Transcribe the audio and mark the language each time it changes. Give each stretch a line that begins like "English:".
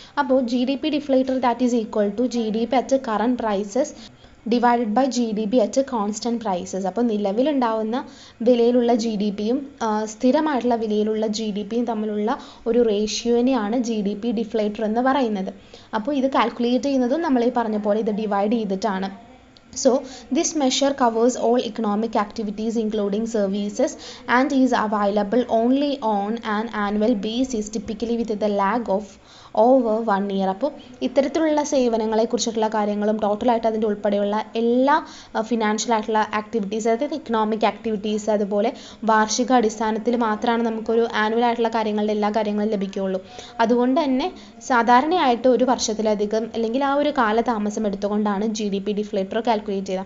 Malayalam: അപ്പോൾ
English: GDP deflator that is equal to GDP at current prices divided by GDP at constant prices.
Malayalam: അപ്പോൾ നിലവിലുണ്ടാവുന്ന വിലയിലുള്ള GDPയും സ്ഥിരമായിട്ടുള്ള വിലയിലുള്ള GDPയും തമ്മിലുള്ള ഒരു റേഷ്യോനെയാണ് GDP deflator എന്ന് പറയുന്നത്. അപ്പോൾ ഇത് കാൽക്കുലേറ്റ് ചെയ്യുന്നതും നമ്മൾ ഈ പറഞ്ഞ പോലെ ഇത് ഡിവൈഡ് ചെയ്തിട്ടാണ്.
English: So this measure covers all economic activities including services and is available only on an annual basis, typically with the lag of over 1 year.
Malayalam: അപ്പോൾ ഇത്തരത്തിലുള്ള സേവനങ്ങളെ കുറിച്ചിട്ടുള്ള കാര്യങ്ങളും ടോട്ടലായിട്ട് അതിൻ്റെ ഉൾപ്പെടെയുള്ള എല്ലാ ഫിനാൻഷ്യൽ ആയിട്ടുള്ള ആക്ടിവിറ്റീസ്, അതായത് ഇക്കണോമിക് ആക്ടിവിറ്റീസ്, അതുപോലെ വാർഷിക അടിസ്ഥാനത്തിൽ മാത്രമാണ് നമുക്കൊരു ആനുവൽ ആയിട്ടുള്ള കാര്യങ്ങളുടെ എല്ലാ കാര്യങ്ങളും ലഭിക്കുകയുള്ളൂ. അതുകൊണ്ട് തന്നെ സാധാരണയായിട്ട് ഒരു വർഷത്തിലധികം അല്ലെങ്കിൽ ആ ഒരു കാലതാമസം എടുത്തുകൊണ്ടാണ് GDP ഡിഫ്ലേറ്റർ കാൽക്കുലേറ്റ് ചെയ്തത്.